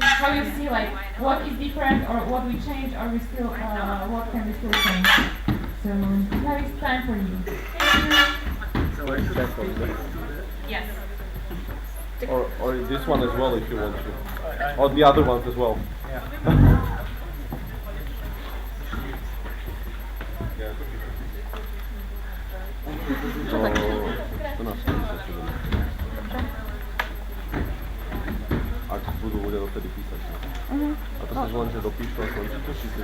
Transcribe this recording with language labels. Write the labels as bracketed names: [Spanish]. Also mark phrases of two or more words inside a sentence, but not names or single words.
[English] How you see, like, what is different, or what we change, or we still, what can we still change? So now it's time for you. Yes. Or this one as well if you want to. Or the other ones as well. Yeah. [Slovak] Ak budú ľudia dotedy písať. A to sa len, že dopíšu a končí to, či si